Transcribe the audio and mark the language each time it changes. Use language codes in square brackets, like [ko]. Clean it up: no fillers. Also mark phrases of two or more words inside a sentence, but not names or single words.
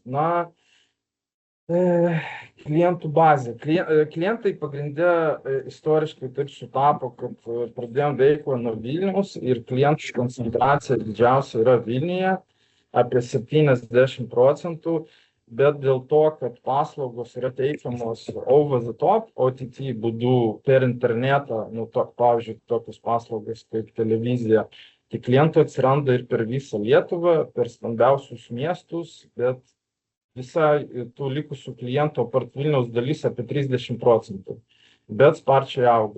[lt] Na, klientų bazė. Klientai pagrinde istoriškai taip sutapo, kad pradėjom veiklą nuo Vilniaus ir klientų koncentracija didžiausia yra Vilniuje, apie 70%, bet dėl to, kad paslaugos yra teikiamos [en] over the top, [lt] OTT būdu per internetą, pavyzdžiui, tokios paslaugos kaip televizija, tai klientų atsiranda ir per visą Lietuvą, per stambiausius miestus, bet visa tų likusių klientų apart Vilniaus dalis apie 30%, bet sparčiai auga.